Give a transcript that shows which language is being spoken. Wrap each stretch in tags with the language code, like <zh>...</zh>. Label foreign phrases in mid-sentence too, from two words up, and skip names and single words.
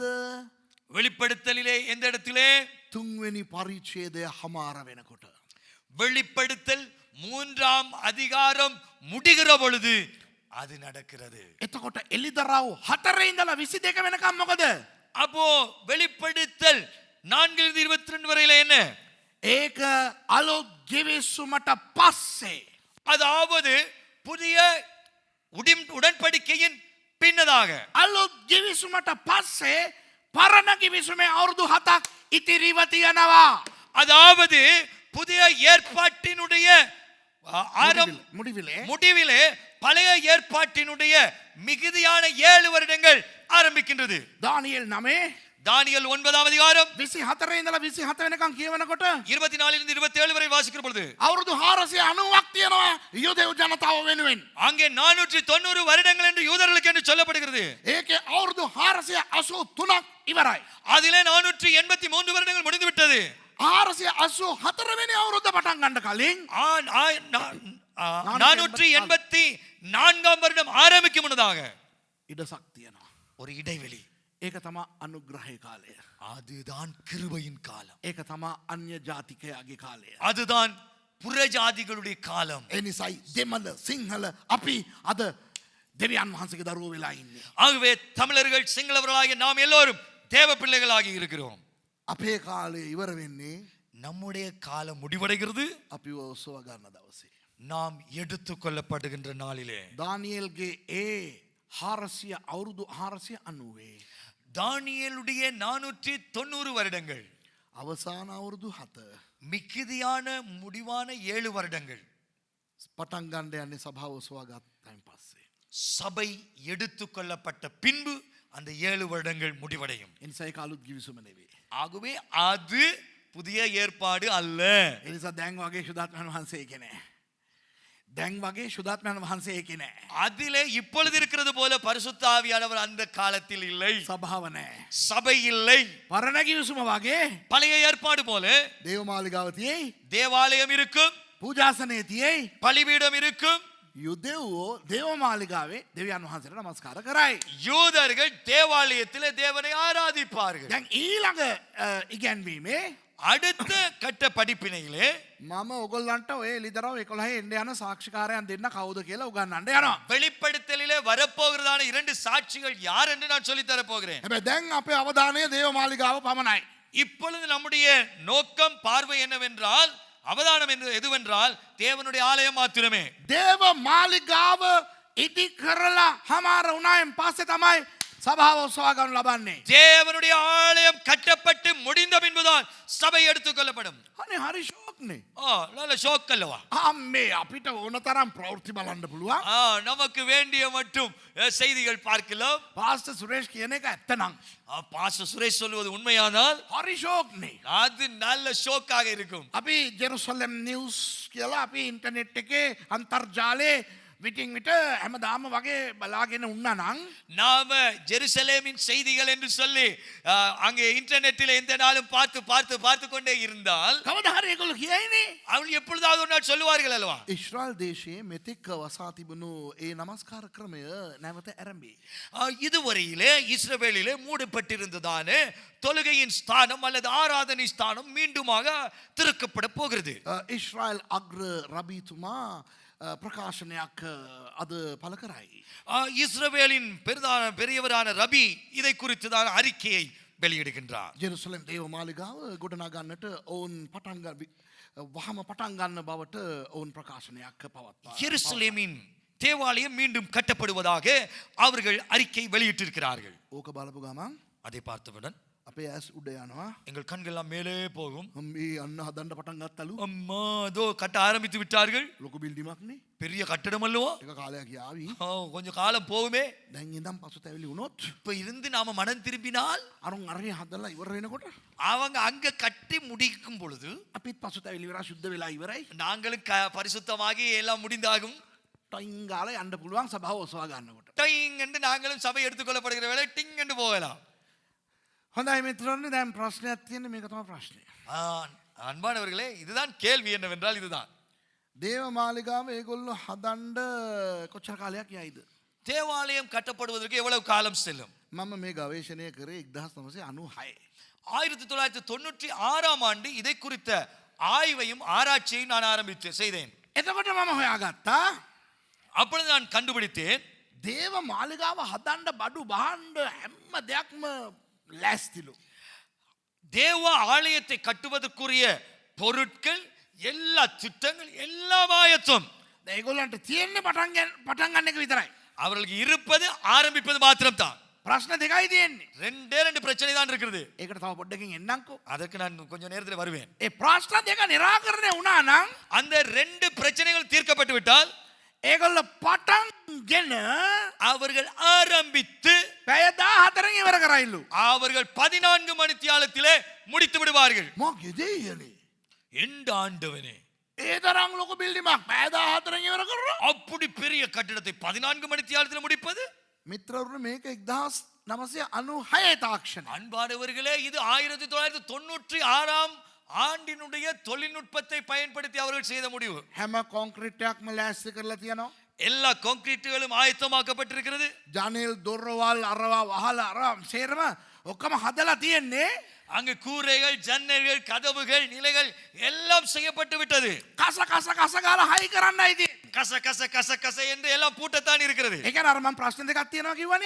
<ta>வெளிப்படுத்தலிலே எந்த இடத்திலே?</ta> <si>තුන්වෙනි පරිච්ඡේදය හමාර වෙනකොට.</si> <ta>வெளிப்படுத்தல் 3ஆம் அதிகாரம் முடிகிற பொழுது அது நடக்கிறது.</ta> <si>එතකොට එලිදරව් 4 ඉඳලා 22 වෙනකම් මොකද?</si> <ta>அப்போ வெளிப்படுத்தல் 4:22 வரையில என்ன?</ta> <si>ඒක අලුත් ගිවිසුමට පස්සේ.</si> <ta>அதாவது புதிய உடன்படிக்கையின் பின்னதாக.</ta> <si>අලුත් ගිවිසුමට පස්සේ පරණ ගිවිසුමේ අවුරුදු 7ක් ඉතිරිව තියෙනවා.</si> <ta>அதாவது புதிய ஏற்பாட்டினுடைய முடிவிலே முடிவிலே பழைய ஏற்பாட்டினுடைய மிகுதியான 7 வருடங்கள் ஆரம்பிக்கின்றது.</ta> <si>දානියෙල් 9</si> <ta>தானியேல் 9ஆம் அதிகாரம்</ta> <si>24 ඉඳලා 27 වෙනකම් කියවනකොට</si> <ta>24 இருந்து 27 வரை வாசிக்கிற பொழுது</ta> <si>අවුරුදු 490ක් තියෙනවා යුදෙව් ජනතාව වෙනුවෙන්.</si> <ta>அங்கே 490 வருடங்கள் என்று யூதர்களுக்கு என்று சொல்லப்படுகிறது.</ta> <si>ඒකේ අවුරුදු 483ක් ඉවරයි.</si> <ta>அதிலே 483 வருடங்கள் முடிந்து விட்டது.</ta> <si>484 වෙනි අවුරුද්ද පටන් ගන්න කලින්</si> <ta>484ஆம் வருடம் ஆரம்பிக்கும் முன்னதாக</ta> <si>ඉඩසක් තියෙනවා.</si> <ta>ஒரு இடைவெளி.</ta> <si>ඒක තමා අනුග්‍රහය කාලය.</si> <ta>அதுதான் கிருபையின் காலம்.</ta> <si>ඒක තමා අන්‍ය ජාතිකයාගේ කාලය.</si> <ta>அதுதான் புறஜாதிகளுடைய காலம்.</ta> <si>ඒ නිසායි දෙමළ සිංහල අපි අද දෙවියන් වහන්සේගේ දරුවෝ වෙලා ඉන්නේ.</si> <ta>ஆகவே தமிழர்கள் சிங்களவர்களாகிய நாம் எல்லோரும் தேவ பிள்ளைகளாகி இருக்கிறோம்.</ta> <si>අපේ කාලය ඉවර වෙන්නේ</si> <ta>நம்முடைய காலம் முடிவடைகிறது</ta> <si>අපි ඔසව ගන්න දවසේ.</si> <ta>நாம் எடுத்துக்கொள்ளப்படுகின்ற நாளிலே.</ta> <si>දානියෙල්ගේ ඒ 400 අවුරුදු 490</si> <ta>தானியேலுடைய 490 வருடங்கள்</ta> <si>අවසාන අවුරුදු 7</si> <ta>மிகுதியான முடிவான 7 வருடங்கள்</ta> <si>පටන් ගන්න යන්නේ සභාව ඔසවා ගත්තයින් පස්සේ.</si> <ta>சபை எடுத்துக்கொள்ளப்பட்ட பின்பு அந்த 7 வருடங்கள் முடிவடையும்.</ta> <si>ඒ නිසා ඒක අලුත් ගිවිසුම නෙවෙයි.</si> <ta>ஆகவே அது புதிய ஏற்பாடு அல்ல.</ta> <si>ඒ නිසා දැන් වගේ සුදාත්මයන් වහන්සේ ඒකේ නැහැ. දැන් වගේ සුදාත්මයන් වහන්සේ ඒකේ නැහැ.</si> <ta>அதிலே இப்பொழுது இருக்கிறது போல பரிசுத்த ஆவியானவர் அந்த காலத்தில் இல்லை.</ta> <si>සභාව නැහැ.</si> <ta>சபை இல்லை.</ta> <si>පරණ ගිවිසුම වගේ</si> <ta>பழைய ஏற்பாடு போல</ta> <si>දේව මාලිගාව තියෙයි.</si> <ta>தேவாலயம் இருக்கும்,</ta> <si>පූජාසනය තියෙයි.</si> <ta>பலிபீடம் இருக்கும்.</ta> <si>යුදෙව්වෝ දේව මාලිගාවේ දෙවියන් වහන්සේට නමස්කාර කරයි.</si> <ta>யூதர்கள் தேவாலயத்திலே தேவனை ஆராதிப்பார்கள்.</ta> <si>දැන් ඊළඟ ඉගැන්වීමේ</si> <ta>அடுத்த கட்ட படிப்பினையிலே</ta> <si>මම ඔගොල්ලන්ට ඔය එලිදරව් 11 එන්න යන සාක්ෂිකාරයන් දෙන්න කවුද කියලා උගන්වන්න යනවා.</si> <ta>வெளிப்படுத்தலிலே வரப்போகிறதான 2 சாட்சிகள் யார் என்று நான் சொல்லித் தர போகிறேன்.</ta> <si>හැබැයි දැන් අපේ අවධානය දේව මාලිගාව පමණයි.</si> <ta>இப்பொழுது நம்முடைய நோக்கம் பார்வை என்னவென்றால், அவதானம் எதுவென்றால் தேவனுடைய ஆலயம் மாத்திரமே.</ta> <si>දේව මාලිගාව ඉදි කරලා හමාර වුණායින් පස්සේ තමයි සභාව ඔසවා ගන්න ලබන්නේ.</si> <ta>தேவனுடைய ஆலயம் கட்டப்பட்டு முடிந்த பின்புதான் சபை எடுத்துக்கொள்ளப்படும்.</ta> <si>අනේ හරි ෂෝක්නේ.</si> <ta>நல்ல ஷோக் அல்லவா?</ta> <si>අම්මේ අපිට ඕන තරම් ප්‍රවෘත්ති බලන්න පුළුවන්.</si> <ta>நமக்கு வேண்டிய மட்டும் செய்திகள் பார்க்கலாம்.</ta> <si>පාස්ටර් සුරේෂ් කියන එක ඇත්තනම්</si> <ta>பாஸ்டர் சுரேஷ் சொல்வது உண்மையானால்</ta> <si>හරි ෂෝක්නේ.</si> <ta>அது நல்ல ஷோக்காக இருக்கும்.</ta> <si>අපි ජෙරුසලම් නිවුස් කියලා අපි ඉන්ටර්නෙට් එකේ අන්තර්ජාලයේ විටින් විට හැමදාම වගේ බලාගෙන උන්නා නම්</si> <ta>நாம ஜெருசலேமின் செய்திகள் என்று சொல்லி அங்கே இன்டர்நெட்டில் எந்த நாளும் பார்த்து பார்த்து பார்த்து கொண்டே இருந்தால்</ta> <si>කවදා හරි ඒගොල්ලෝ කියයිනේ</si> <ta>அவர்கள் எப்பொழுதாவது ஒரு நாள் சொல்லுவார்கள் அல்லவா</ta> <si>ඊශ්‍රායල් දේශයේ මෙතෙක් වසා තිබුණු ඒ නමස්කාර ක්‍රමය නැවත ආරම්භයි.</si> <ta>இதுவரையிலே இஸ்ரவேலிலே மூடப்பட்டிருந்ததான தொழுகையின் ஸ்தானம் அல்லது ஆராதனை ஸ்தானம் மீண்டுமாக திறக்கப்பட போகிறது.</ta> <si>ඊශ්‍රායල් අග්‍ර රබීතුමා பிரகாசனයක් අද පළ කරයි.</si> <ta>இஸ்ரவேலின் பெரியவரான ரபி இதை குறித்து தான் அறிக்கையை வெளியிடுகின்றார்.</ta> <si>ජෙරුසලම් දේව මාලිගාව ගොඩනගා ගන්නට ඔවුන් වහම පටන් ගන්න බවට ඔවුන් ප්‍රකාශනයක් පවත්වා.</si> <ta>எருசலேமின் தேவாலயம் மீண்டும் கட்டப்படுவதாக அவர்கள் அறிக்கை வெளியிட்டிருக்கிறார்கள்.</ta> <si>ඕක බලපු ගමන්</si> <ta>அதை பார்த்தவுடன்</ta> <si>අපේ ඇස් උඩ යනවා.</si> <ta>எங்கள் கண்கள்லாம் மேலே போகும்.</ta> <si>මේ අන්න හදන්න පටන් ගත්තලු.</si> <ta>அம்மா அதோ கட்ட ஆரம்பித்து விட்டார்கள்.</ta> <si>ලොකු බිල්ඩිමක්නේ.</si> <ta>பெரிய கட்டடம் அல்லவா?</ta> <si>එක කාලයක් යාවි.</si> <ta>கொஞ்சம் காலம் போகுமே.</ta> <si>දැන් ඉඳන් පසුතැවිලි වුණොත්</si> <ta>இப்ப இருந்து நாம மனம் திரும்பினால்</ta> <si>අරුන් අරේ හදලා ඉවර වෙනකොට</si> <ta>அவங்க அங்க கட்டி முடிக்கும் பொழுது</ta> <si>අපිත් පසුතැවිලි ඉවරයි සුද්ධ වෙලා ඉවරයි.</si> <ta>நாங்களும் பரிசுத்தமாகி எல்லாம் முடிந்தாகும்.</ta> <si>ටයින් ගාලා යන්න පුළුවන් සභාව ඔසවා ගන්නකොට.</si> <ta>டைங் என்று நாங்களும் சபை எடுத்துக்கொள்ளப்படுகிற வேளை டிங் என்று போகலாம்.</ta> <si>හොඳයි මිත්‍රයනි දැන් ප්‍රශ්නයක් තියෙන්නේ මේක තමයි ප්‍රශ්නේ.</si> <ta>அன்பானவர்களே இதுதான் கேள்வி என்னவென்றால் இதுதான்</ta> <si>දේව මාලිගාව ඒගොල්ලෝ හදන්න කොච්චර කාලයක් යයිද?</si> <ta>தேவாலயம் கட்டப்படுவதற்கு எவ்வளவு காலம் செல்லும்?</ta> <si>මම මේ ගවේෂණය කරේ 1996.</si> <ta>1996ஆம் ஆண்டு இதை குறித்த ஆய்வையும் ஆராய்ச்சியையும் நான் செய்தேன்.</ta> <si>එතකොට මම හොයාගත්තා</si> <ta>அப்பொழுது நான் கண்டுபிடித்தேன்</ta> <si>දේව මාලිගාව හදන්න බඩු බහන්න හැම දෙයක්ම ලෑස්තිලු.</si> <ta>தேவ ஆலயத்தை கட்டுவதற்குரிய பொருட்கள் எல்லா திட்டங்கள் எல்லாம் ஆயத்தம்.</ta> <si>ඒගොල්ලන්ට තියෙන්නේ පටන් ගන්න එක විතරයි.</si> <ta>அவர்களுக்கு இருப்பது ஆரம்பிப்பது மாத்திரம் தான்.</ta> <si>ප්‍රශ්න දෙකයි තියෙන්නේ.</si> <ta>ரெண்டு பிரச்சனை தான் இருக்கிறது.</ta> <si>ඒකට තව පොඩ්ඩකින් එන්නම්කෝ.</si> <ta>அதற்கு நான் கொஞ்சம் நேரத்தில் வருவேன்.</ta> <si>ඒ ප්‍රශ්න දෙක निराකරණය වුණා නම්</si> <ta>அந்த ரெண்டு பிரச்சனைகள் தீர்க்கப்பட்டு விட்டால்</ta> <si>ඒගොල්ලෝ පටන්ගෙන</si> <ta>அவர்கள் ஆரம்பித்து</ta> <si>පැය 14න් ඉවර කරයිලු.</si> <ta>அவர்கள் 14 மணித்தியாலத்திலே முடித்து விடுவார்கள்.</ta> <si>මොකද කියන්නේ?</si> <ta>எந்த ஆண்டவனே</ta> <si>ඒ තරම් ලොකු බිල්ඩිමක් පැය 14න් ඉවර කරනවා.</si> <ta>அப்படி பெரிய கட்டிடத்தை 14 மணித்தியாலத்தில் முடிப்பது?</ta> <si>මිත්‍රවරුනි මේක 1996 තාක්ෂණය.</si> <ta>அன்பானவர்களே இது 1996ஆம் ஆண்டினுடைய தொழில்நுட்பத்தை பயன்படுத்தி அவர்கள் செய்த முடிவு.</ta> <si>හැම කොන්ක්‍රීට් එකක්ම ලෑස්ති කරලා තියෙනවා.</si> <ta>எல்லா கான்கிரீட்டுகளும் ஆயத்தமாக்கப்பட்டிருக்கிறது.</ta> <si>ජනෙල් දොරවල් අරවා වහලා අරවා සේරම ඔක්කොම හදලා තියෙන්නේ.</si> <ta>அங்கு கூரைகள் ஜன்னல்கள் கதவுகள் நிலைகள் எல்லாம் செய்யப்பட்டு விட்டது.</ta> <si>කස ගාලා හයි කරන්නයි තියෙන්නේ.</si> <ta>கச கச கச கச என்று எல்லாம் பூட்டத்தான் இருக்கிறது.</ta> <si>ඒ කියන්නේ අර මම ප්‍රශ්න දෙකක් තියෙනවා කිව්වනේ.</si>